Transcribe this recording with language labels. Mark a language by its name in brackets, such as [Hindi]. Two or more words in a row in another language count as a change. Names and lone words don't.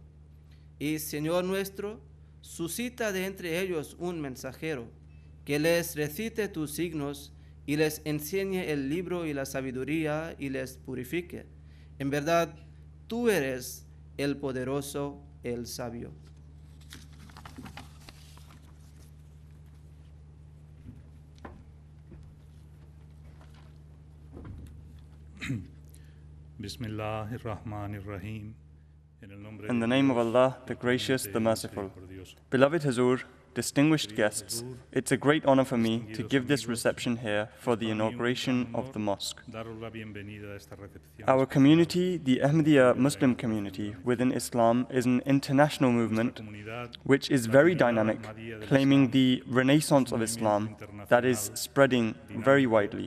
[Spanish] Y, Señor nuestro, suscita de entre ellos un mensajero, que les recite tus signos, y les enseñe el libro y la sabiduría, y les purifique. En verdad, tú eres el poderoso, el sabio. [Arabic] بسم الله الرحمن الرحيم. [English] In the name of Allah, the Gracious, the Merciful. Beloved Hazur, distinguished guests, it's a great honor for me to give this reception here for the inauguration of the mosque. Our community, the Ahmadiyya Muslim Community within Islam, is an international movement which is very dynamic, claiming the renaissance of Islam that is spreading very widely.